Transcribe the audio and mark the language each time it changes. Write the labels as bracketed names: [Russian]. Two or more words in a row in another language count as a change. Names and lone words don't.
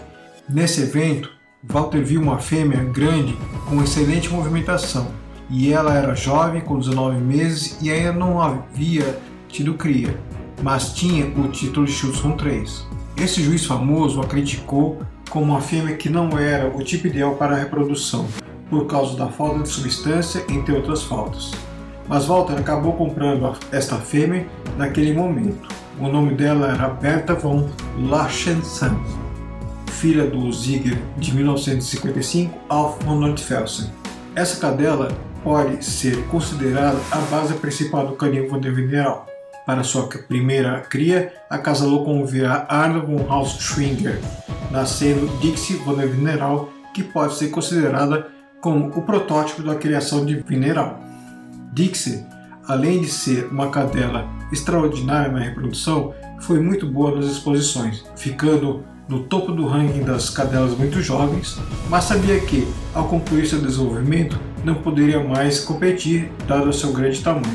[Portuguese] Nesse evento, Walter viu uma fêmea grande com excelente movimentação, e ela era jovem, com 19 meses, e ainda não havia tido cria, mas tinha o título de Schutzhund 3. Esse juiz famoso a criticou como uma fêmea que não era o tipo ideal para a reprodução, por causa da falta de substância, entre outras faltas. Mas Walter acabou comprando esta fêmea naquele momento. O nome dela era Bertha von Lachensen, filha do Ziegler de 1955, Alf von Nordfelsen. Essa cadela pode ser considerada a base principal do canil von der Vineral. Para sua primeira cria, acasalou com o VA Arnold von Hausschwinger, nascendo Dixie von der Vineral, que pode ser considerada como o protótipo da criação de Vineral. Dixie, além de ser uma cadela extraordinária na reprodução, foi muito boa nas exposições, ficando no topo do ranking das cadelas muito jovens, mas sabia que, ao concluir seu desenvolvimento, não poderia mais competir, dado seu grande tamanho.